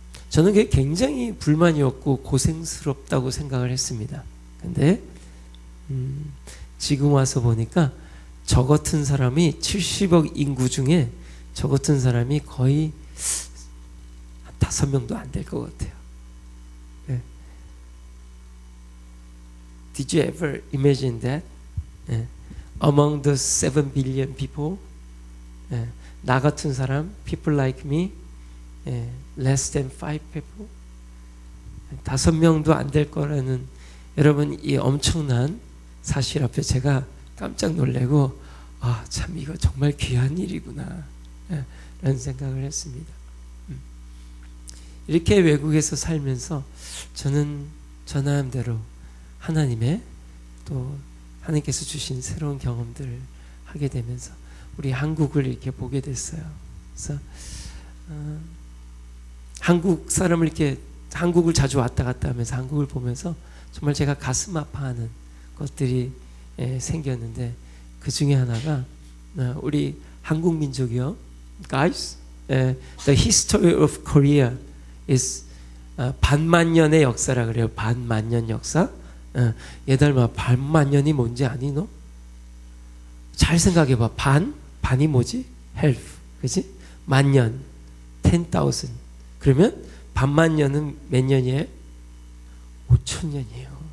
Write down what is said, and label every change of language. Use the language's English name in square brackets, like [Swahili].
[Korean] 저는 그게 굉장히 불만이었고 고생스럽다고 생각을 했습니다. 근데 지금 와서 보니까 저 같은 사람이 70억 인구 중에 저 같은 사람이 거의 한 5명도 안 될 것 같아요. [English] Did you ever imagine that? Among the 7 billion people, [Korean] 나 같은 사람, [English] people like me, less than 5 people, [Korean] 5명도 안 될 거라는, 여러분, 이 엄청난 사실 앞에 제가 깜짝 놀래고 참 이거 정말 귀한 일이구나 라는 생각을 했습니다. 이렇게 외국에서 살면서 저는 저 나름대로 하나님의 또 하나님께서 주신 새로운 경험들을 하게 되면서 우리 한국을 이렇게 보게 됐어요. 그래서 한국 사람을 이렇게 한국을 자주 왔다 갔다 하면서 한국을 보면서 정말 제가 가슴 아파하는 것들이 생겼는데 그 중에 하나가 우리 한국 민족이요. [English] Guys, the history of Korea is [Korean] 반만년의 역사라 그래요. 반만년 역사. 얘들아, 반만년이 뭔지 아니 너? 잘 생각해봐. 반이 뭐지? half, 그지? 만년, 10,000. 그러면 반만년은 몇 년이에요? 5,000년이에요.